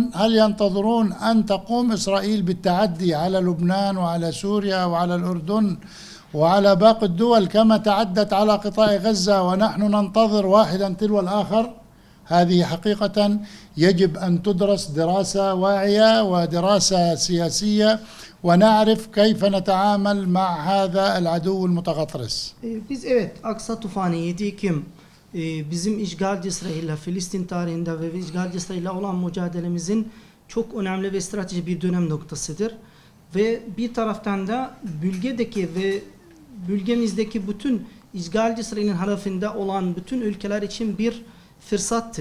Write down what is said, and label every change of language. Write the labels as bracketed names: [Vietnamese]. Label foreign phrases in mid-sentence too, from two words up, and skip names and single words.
[Arabic] هل ينتظرون أن تقوم إسرائيل بالتعدي على لبنان وعلى سوريا وعلى الأردن وعلى باقي الدول كما تعدت على قطاع غزة ونحن ننتظر واحدا تلو الآخر؟ هذه حقيقة يجب أن تدرس دراسة واعية ودراسة سياسية، ونعرف كيف نتعامل مع هذا العدو المتغطرس. [Turkish] Biz evet Aksa Tufanı 7 Ekim bizim işgalci İsrail'le Filistin tarihinde ve işgalci İsrail'le olan mücadelemizin çok önemli ve strateji bir dönem noktasıdır. Ve bir taraftan da bölgedeki ve bölgemizdeki bütün işgalci İsrail'in halefinde olan bütün ülkeler için bir fırsattı.